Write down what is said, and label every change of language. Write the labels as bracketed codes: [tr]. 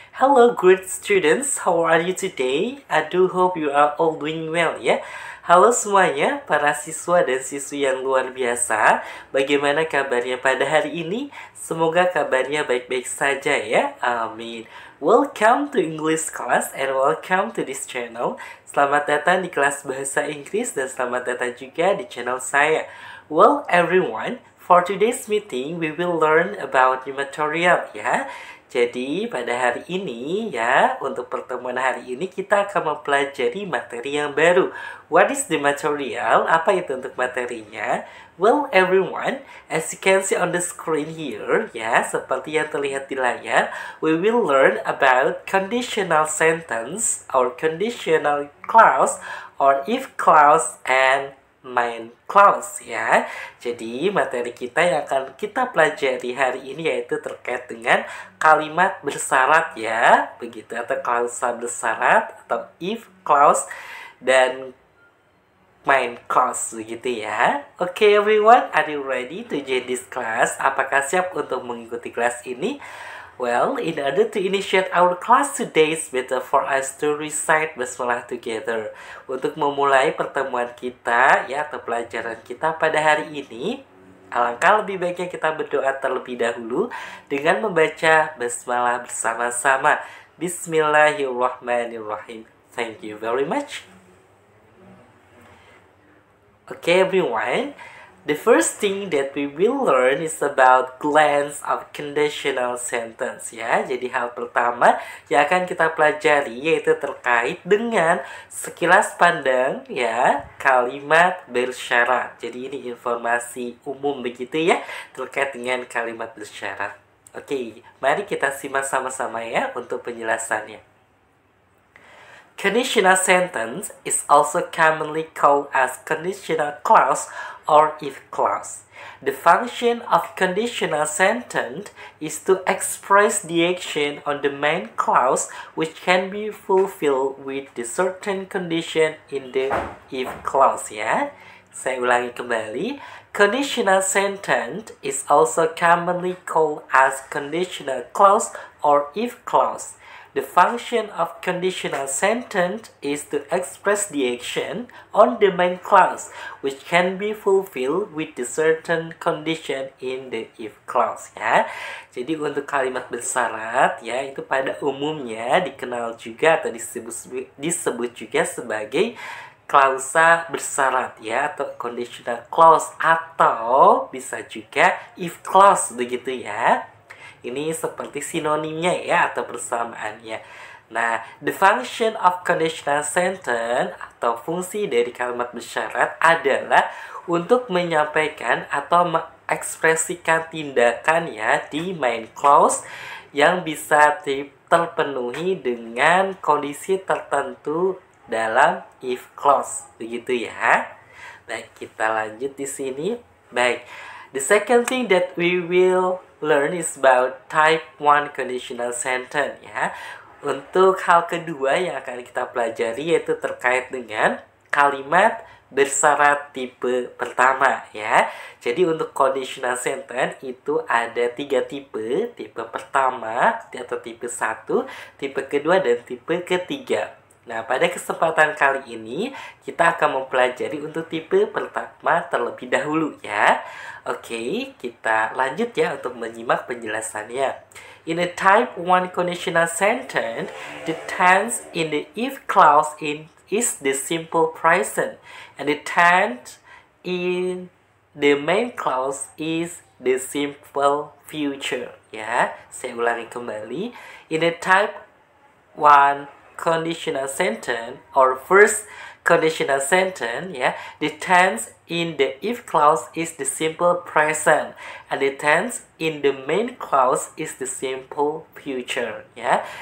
[en] Hello great students, how are you today? I do hope you are all doing well ya. [id] Halo semuanya, para siswa dan siswi yang luar biasa. Bagaimana kabarnya pada hari ini? Semoga kabarnya baik-baik saja ya. Amin. [en] Welcome to English class and welcome to this channel. [id] Selamat datang di kelas bahasa Inggris dan selamat datang juga di channel saya. [en] Well everyone, for today's meeting, we will learn about new material ya. [id] Jadi pada hari ini ya, untuk pertemuan hari ini kita akan mempelajari materi yang baru. [en] What is the material? [id] Apa itu untuk materinya? [en] Well everyone, as you can see on the screen here ya, [id] seperti yang terlihat di layar, [en] we will learn about conditional sentence or conditional clause or if clause and main clause ya. [id] Jadi materi kita yang akan kita pelajari hari ini yaitu terkait dengan kalimat bersyarat ya, begitu, atau klausa bersyarat atau if clause dan main clause begitu ya. [en] Okay everyone, are you ready to join this class? [id] Apakah siap untuk mengikuti kelas ini? [en] Well, in order to initiate our class today, it's better for us to recite basmalah together. [id] Untuk memulai pertemuan kita ya, atau pelajaran kita pada hari ini, alangkah lebih baiknya kita berdoa terlebih dahulu dengan membaca basmalah bersama-sama. [ar] Bismillahirrahmanirrahim. [en] Thank you very much. Okay everyone, the first thing that we will learn is about glance of conditional sentence ya. [id] Jadi hal pertama yang akan kita pelajari yaitu terkait dengan sekilas pandang ya kalimat bersyarat. Jadi ini informasi umum begitu ya terkait dengan kalimat bersyarat. Oke, mari kita simak sama-sama ya untuk penjelasannya. [en] Conditional sentence is also commonly called as conditional clause or if clause. The function of conditional sentence is to express the action on the main clause which can be fulfilled with the certain condition in the if clause ya. [id] Saya ulangi kembali. [en] Conditional sentence is also commonly called as conditional clause or if clause. The function of conditional sentence is to express the action on the main clause, which can be fulfilled with the certain condition in the if clause ya. [id] Jadi untuk kalimat bersyarat ya itu pada umumnya dikenal juga atau disebut juga sebagai klausa bersyarat ya atau conditional clause atau bisa juga if clause begitu ya. Ini seperti sinonimnya ya atau persamaannya. Nah, [en] the function of conditional sentence [id] atau fungsi dari kalimat bersyarat adalah untuk menyampaikan atau mengekspresikan tindakan ya di main clause yang bisa terpenuhi dengan kondisi tertentu dalam if clause. Begitu ya. Baik, kita lanjut di sini. Baik. [en] The second thing that we will learn is about type 1 conditional sentence ya. [id] Untuk hal kedua yang akan kita pelajari yaitu terkait dengan kalimat bersyarat tipe pertama ya. Jadi untuk conditional sentence itu ada 3 tipe. Tipe pertama atau tipe 1, tipe kedua dan tipe ketiga. Nah, pada kesempatan kali ini kita akan mempelajari untuk tipe pertama terlebih dahulu ya. Oke, kita lanjut ya untuk menyimak penjelasannya. [en] In a type 1 conditional sentence, the tense in the if clause is the simple present and the tense in the main clause is the simple future ya. [id] Saya ulangi kembali. [en] In a type 1 conditional sentence or first conditional sentence ya, the tense in the if clause is the simple present and the tense in the main clause is the simple future ya.